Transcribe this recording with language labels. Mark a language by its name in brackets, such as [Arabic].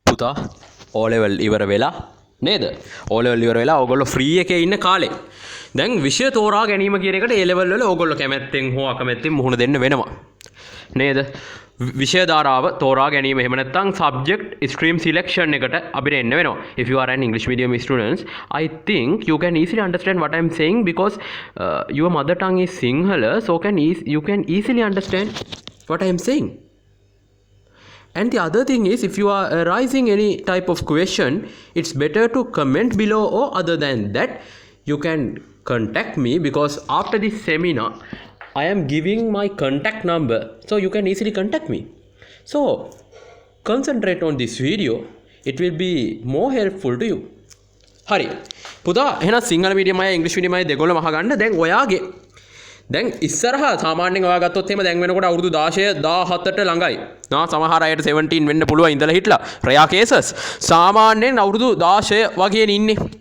[Sinhala] පුතා O level ඉවර වෙලා නේද? O level ඉවර වෙලා ඕගොල්ලෝ ෆ්‍රී එකේ ඉන්න කාලේ. දැන් විෂය තෝරා ගැනීම කියන එකට A level වල ඕගොල්ලෝ කැමැත්තෙන් හෝ අකමැත්තෙන් මුහුණ දෙන්න වෙනවා. නේද? විෂය ධාරාව තෝරා ගැනීම එහෙම නැත්නම් [English] subject stream selection [Sinhala] එකට අපිට එන්න වෙනවා. [English] If you are an English medium students, I think you can easily understand what I am saying because your mother tongue is Sinhala, so you can easily understand what I am saying. And the other thing is, if you are arising any type of question, it's better to comment below, or other than that, you can contact me because after this seminar, I am giving my contact number, so you can easily contact me. So, concentrate on this video, it will be more helpful to you. [Sinhala] හරි. පුතා එහෙනම් Sinhala medium අය ඉංග්‍රීසි medium අය දෙගොල්ලම අහගන්න. දැන් ඔයාගේ දැන් ඉස්සරහා සාමාන්‍යයෙන් ඔයා ගත්තොත් එහෙම දැන් වෙනකොට අවුරුදු 16 17ට ළඟයි. සමහර අයට 17 වෙන්න පුළුවන් ඉඳලා හිටලා. රයා කේසස් සාමාන්‍යයෙන් අවුරුදු 16 වගේ ඉන්නේ.